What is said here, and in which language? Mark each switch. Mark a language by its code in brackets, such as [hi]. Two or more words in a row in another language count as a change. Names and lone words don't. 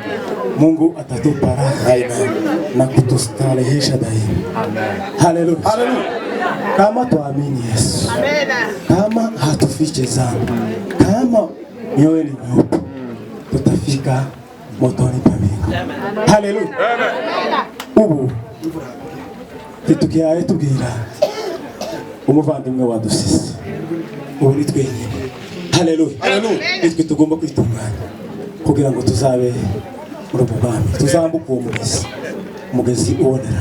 [sw] Mungu atatupa raha na kutustarehesha daima. Amen. Haleluya. Haleluya. Kama tuamini Yesu. Amen. Kama hatufiche dhambi. Kama mioyo ni nyeupe, tutafika motoni pa mbingu. Haleluya. Amen. [rn] Ubu titukiaye tugira umuvandimwe wadusize. Ubu ni twenyine. Haleluya. Haleluya. Nitwe tugomba kwitunganya kugira ngo tuzabe muri ubwami, tuzambuka uwo mugezi ubonera.